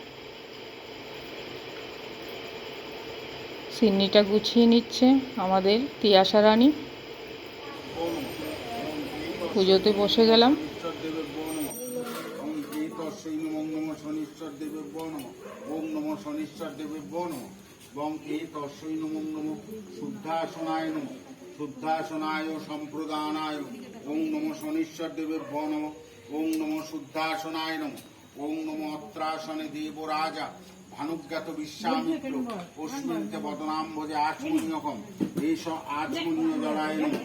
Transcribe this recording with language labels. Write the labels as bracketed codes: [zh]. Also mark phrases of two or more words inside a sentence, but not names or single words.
[bn] সিন্নিটা গুছিয়ে নিচ্ছে আমাদের তিয়াশা রানী। পুজোতে বসে গেলাম। [sa] ওম নম শনিশ্বর দেবেভ্যো নমঃ। বং এ তস্যৈ নমো নমঃ। শুদ্ধাসনায় নমঃ। শুদ্ধাসনায় সম্প্রদানায়। ওম নম শনিশ্বর দেবেভ্যো নমঃ। ওম নম শুদ্ধাসনায় নমঃ। ওম নম অত্রাসনে দেবরাজা ভানুজ্ঞাত বিশ্বামিত্র অস্মিন্তে বদনাম্বজে আচমনীয়কম এষ আচমনীয় জলায় নমঃ।